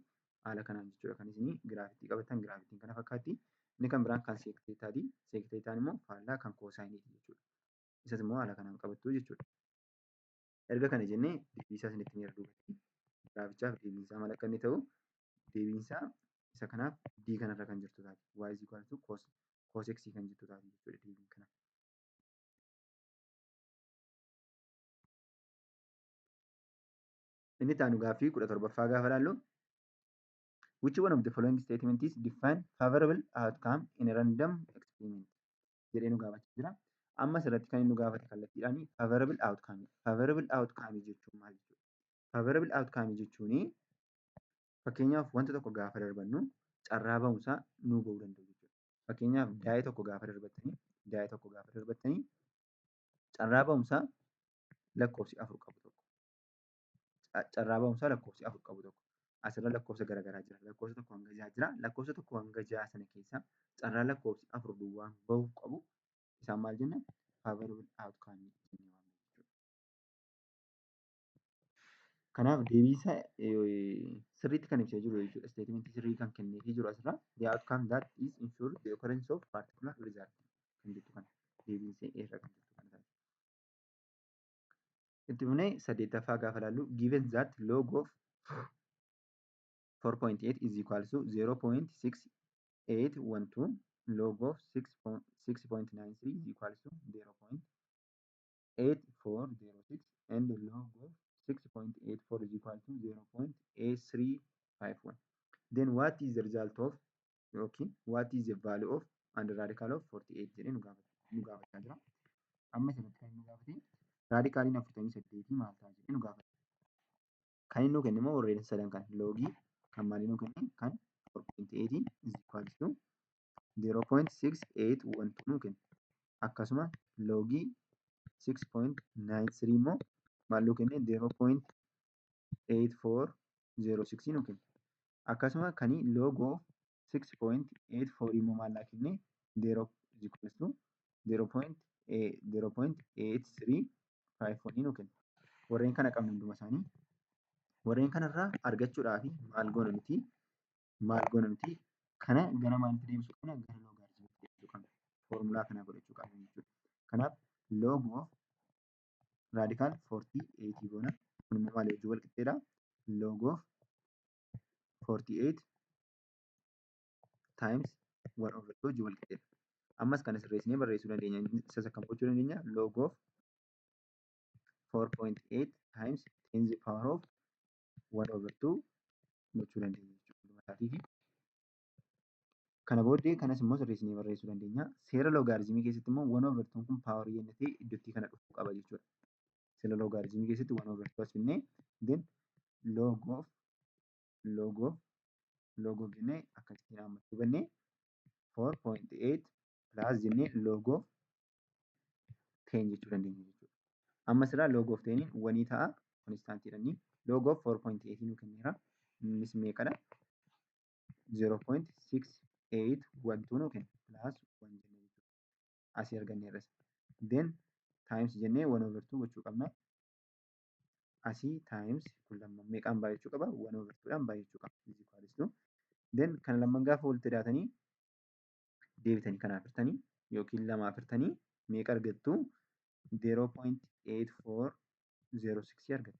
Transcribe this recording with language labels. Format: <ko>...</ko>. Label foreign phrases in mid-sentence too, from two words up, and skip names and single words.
<om>Haala kanaan jechuudha. Kan isin giraafitii qabatan giraafitiin kana fakkaatti. Inni kan biraan kan seekteetaati. Seekteetaan immoo faallaa kan koosaayiniiti jechuudha. Isas immoo haala kanaan qabattu jechuudha. Erga kana jennee deebiisaa isinitti ni argina. Giraafichaaf deebiinsaa maal akka inni ta'u deebiinsaa isa kanaaf d kanarra kan jirtu taati.</om> <en>Y is equal to cos x</en> <om>kan jettu taati jechuudha deebiin kana. Inni taanu gaaffii 17ffaa gaafa ilaallu</om> <en>which one of the following statement is define favorable outcome in a random experiment</en> <om>jedhee nu gaafachaa jira. Amma asirratti kan inni nu gaafate kallattiidhaan</om> <en>favorable outcome. Favorable outcome</en> <om>jechuun maal jechuudha?</om> <en>Favorable outcome</en> <om>jechuun fakkeenyaaf wanta tokko gaafa darbannu carraa ba'umsaa nuu ba'uu danda'u jechuudha. Fakkeenyaaf daa'ii tokko gaafa darbattanii daa'ii tokko gaafa darbattanii carraa ba'umsaa lakkoofsi afur qabu tokko. Carraa ba'umsaa lakkoofsi afur qabu tokko. Asirra lakkoofsa garaagaraa jira. Lakkoofsa tokko hanga ja'a jira. Lakkoofsa tokko hanga ja'a sana keessaa carraa lakkoofsi afur duwwaan bahuu qabu isaan maal jenna?</om> <en>Favorable outcome</en> <om>jennee waamna jechuudha. Kanaaf deebiisaa sirriitti kan ibsee jiru jechuudha. Statementii sirrii kan kenneefii jiru asirra.</om> <en>The outcome that is ensured the occurrence of particular result</en> <om>kan jettu kana deebiisee irra kan jirtu kana. Itti fufnee 8ffaa gaafa ilaallu</om> <en>given that log of 4.8 is equals to 0.6812 log of 6.93 is equals to 0.8406 and log of 6.84 is equal to 0.8351. Then what is the result of what is the value of and radical of 48</en> <om>jedhee nu gaafachaa jira. Amma asirratti kan nu gaafate raadikaaliin 48 maal ta'a jedhee nu gaafata. Kan inni nu kenne immoo warreen sadan kan loogii kan maalii nu kenne kan 4.8</om> <en>is equals to</en> <om>0.6812 nu kenne. Akkasuma loogii 6.93 immoo maal nu kenne 0.8406 nu kenne. Akkasuma kan loogoo 6.84 immoo maal naa kenne 0</om> <en>is equals to</en> <om>0.8351 nu kenne. Warreen kana qabna hunduma isaanii. Warreen kanarraa argachuudhaaf maal goona nuti kana gara maalitti deebisuu qabna? Gara loogaariizimiitti deebisuu qabna. Foormulaa kana godhachuu qabna jechuudha. Kanaaf</om> <en>log of</en> <om>raadikaal 48 goona. Kun immoo maalii wajjin wal qixxeedha?</om> <en>Log of 48 times 1 over 2</en> <om>wajjin wal qixxeedha. Ammas kana sirreessinee barreessuu dandeenya. Isa akkam gochuu dandeenya?</om> <en>Log of 4.8 times 10 to the power of 1 over 2</en> <om>gochuu dandeenya jechuudha. Kana booddee kanas immoo sirreessinee barreessuu dandeenya. Seera loogaarizimii keessatti immoo 1 over 2 kun paawarii jennee ta'e iddootti kana dhufuu qaba jechuudha. Seera loogaarizimii keessatti 1 over 2 as finnee</om> <en>then log of</en> <om>jennee akkasitti hammachuu bannee 4.8 plus jennee</om> <en>log of</en> <om>10 jechuu dandeenya jechuudha. Ammas irraa</om> <en>log of</en> <om>10 1 ta'a konstaantiidhaan</om> <en>log of</en> <om>4.8 nu kenneera. Innis meeqadha? 0.6812 nu kenna plus 1 jennee jechuudha. Asii arganneerras.</om> <en>Then times</en> <om>jennee 1 over 2 gochuu qabna. Asii times kun lamman meeqaan baay'achuu qaba? 1 over 2dhaan baay'achuu qaba. Then kan lamman gaafa walitti dhiyaatanii deebitanii kanaaf hirtanii yookiin lamaaf hirtanii meeqa argattu? 0.8406 argattu.</om>